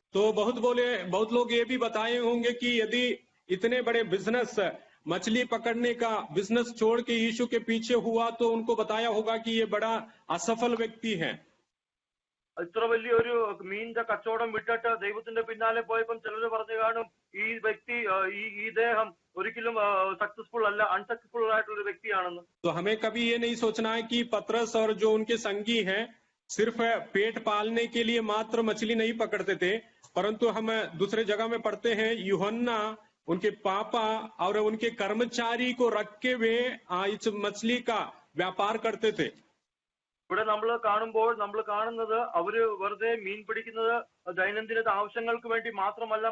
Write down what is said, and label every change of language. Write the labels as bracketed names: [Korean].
[Hindi] तो बहुत लोग ये भी बताए होंगे कि यदि इतने बड़े बिजनेस, मछली पकड़ने का बिजनेस छोड़ के यीशु के पीछे हुआ, तो उनको बताया होगा कि ये बड़ा असफल व्यक्ति है. [Malayalam] ഇത്ര വലിയൊരു മീനിന്റെ കച്ചവടം വിട്ടിട്ട് ദൈവത്തിന്റെ പിന്നാലെ പോയപ്പോൾ ചിലര് പറഞ്ഞു കാണും, ഈ വ്യക്തി, ഈ ദേഹം ഒരിക്കലും സക്സസ്ഫുൾ അല്ല, അൺസക്സസ്ഫുൾ ആയിട്ടുള്ള ഒരു വ്യക്തിയാണെന്ന്. [Hindi] तो हमें कभी ये नहीं सोचना है कि पतरस और जो उनके संगी हैं सिर्फ पेट पालने के लिए मात्र मछली नहीं पकड़ते थे, परंतु हम दूसरे जगह में पढ़ते हैं यूहन्ना उनके पापा और उनके कर्मचारी को रख के वे इस मछली का व्यापार करते थे. [Malayalam] ഇവിടെ നമ്മൾ കാണുമ്പോൾ നമ്മൾ കാണുന്നത് അവര് വെറുതെ മീൻ പിടിക്കുന്നത് ദൈനംദിന ആവശ്യങ്ങൾക്ക് വേണ്ടി മാത്രമല്ല.